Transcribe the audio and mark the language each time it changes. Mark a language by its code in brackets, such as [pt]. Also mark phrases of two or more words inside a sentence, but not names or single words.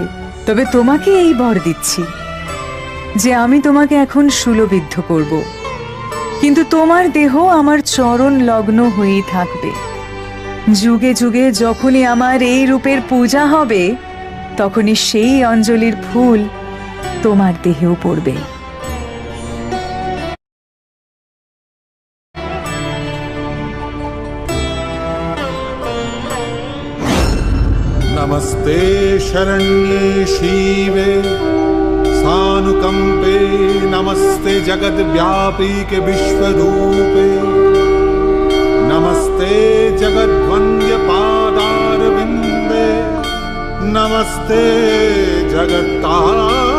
[bn] তবে তোমাকে এই বর দিচ্ছি যে আমি তোমাকে এখন শূলবিদ্ধ করব, কিন্তু তোমার দেহ আমার চরণ লগ্ন হয়েই থাকবে। যুগে যুগে যখনই আমার এই রূপের পূজা হবে, তখনই সেই অঞ্জলির ফুল তোমার দেহেও পড়বে। [sa] नमस्ते शरण्ये शिवे सानुकंपे, नमस्ते जगद्व्यापीके विश्वरूपे, नमस्ते जगद्वन्द्य पादारविन्दे, नमस्ते जगत्तारिणे।